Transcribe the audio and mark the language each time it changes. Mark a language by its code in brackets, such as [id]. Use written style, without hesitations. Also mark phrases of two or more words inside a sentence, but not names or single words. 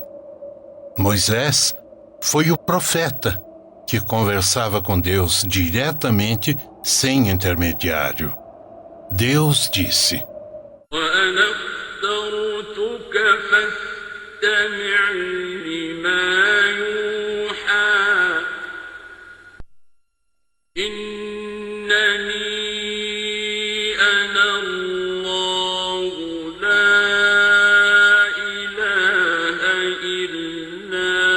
[pt] Moisés foi o profeta que conversava com Deus diretamente, sem intermediário. Deus disse: [ar] وأنا اخترتك فاستمع لما يوحى إنني أنا الله لا إله إلا